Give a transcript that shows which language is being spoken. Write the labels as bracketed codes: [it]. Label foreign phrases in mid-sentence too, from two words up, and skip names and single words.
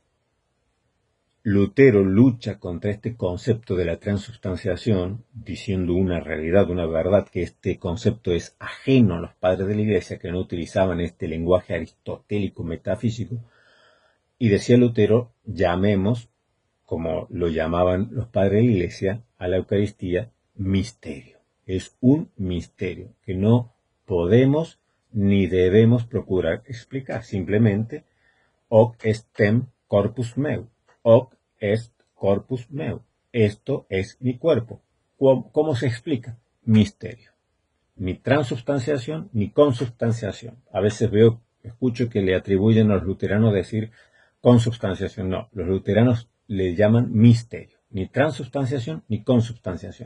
[es] Lutero lucha contra este concepto de la transubstanciación, diciendo una realidad, una verdad, que este concepto es ajeno a los padres de la Iglesia, que no utilizaban este lenguaje aristotélico metafísico, y decía Lutero, llamemos, como lo llamaban los padres de la Iglesia, a la Eucaristía misterio. Es un misterio que no podemos ni debemos procurar explicar, simplemente [la] hoc estem corpus meu. Hoc est corpus meu. [es] Esto es mi cuerpo. ¿Cómo se explica? Misterio. Ni transubstanciación ni consubstanciación. A veces escucho que le atribuyen a los luteranos decir consubstanciación. No, los luteranos le llaman misterio. ni transubstanciación ni consubstanciación.